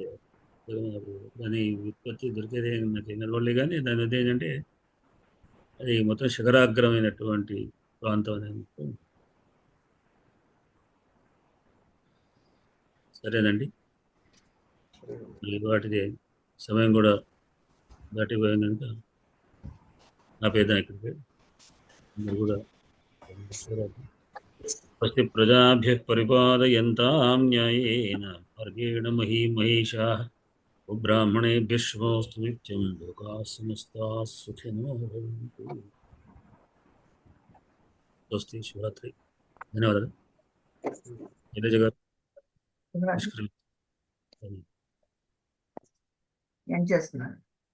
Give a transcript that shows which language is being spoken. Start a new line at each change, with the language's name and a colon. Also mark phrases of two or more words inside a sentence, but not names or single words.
Telugu: దాని ఉత్పత్తి దొరికేది నాకు నిలబడలే కానీ దాని ఉద్దేశం ఏంటంటే అది మొత్తం శిఖరాగ్రమైనటువంటి ప్రాంతం అనేది. సరేనండి, వాటిది సమయం కూడా దాటిపోయింది కనుక నా పేద ఇక్కడికి మీరు కూడా
Sanskrit: స్వస్తి ప్రజాభ్య పరిపాలయంతాం న్యాయేన మార్గేణ మహీమహేషాః బ్రాహ్మణేభ్యః శుభమస్తు నిత్యం. లోకాః సమస్తాః సుఖినో భవంతు. స్వస్తి.
Telugu: శివరాత్రి. ధన్యవాదాలు. శైలజ గారు ఏం చేస్తున్నారు?